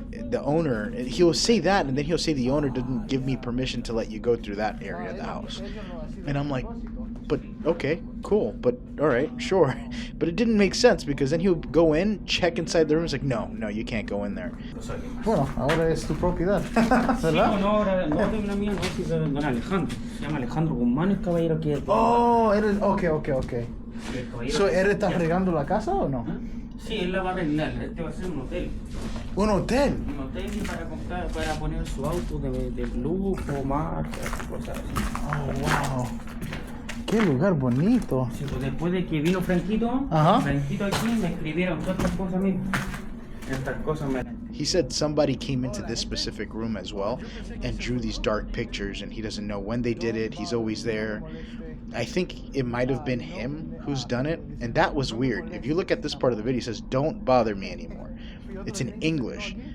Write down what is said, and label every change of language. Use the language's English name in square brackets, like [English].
[English] the owner, he'll say that, and then he'll say the owner didn't give me permission to let you go through that area of the house. And I'm like, but okay, cool, but all right, sure. But it didn't make sense, because then he would go in, check inside the room, it's like, no, you can't go in there. [Spanish] Bueno, ahora es tu propiedad. ¿Verdad? No, ahora no es la mía, no, es de don Alejandro. Se llama Alejandro Guzmán, el caballero que... Oh, eres... Okay. So, ¿él está regando la casa o no? Sí, él la va a arreglar. Este va a ser un hotel. ¿Un hotel? Un hotel para poner su auto de lujo, marcas, cosas así. Oh, wow. Qué lugar bonito. Sí, pues después de que vino Franquito, Franquito aquí me escribieron todas estas cosas a mí. Estas cosas me... [English] He said somebody came into this specific room as well and drew these dark pictures, and he doesn't know when they did it. He's always there. I think it might have been him who's done it, and that was weird. If you look at this part of the video, it says, "Don't bother me anymore." It's in English.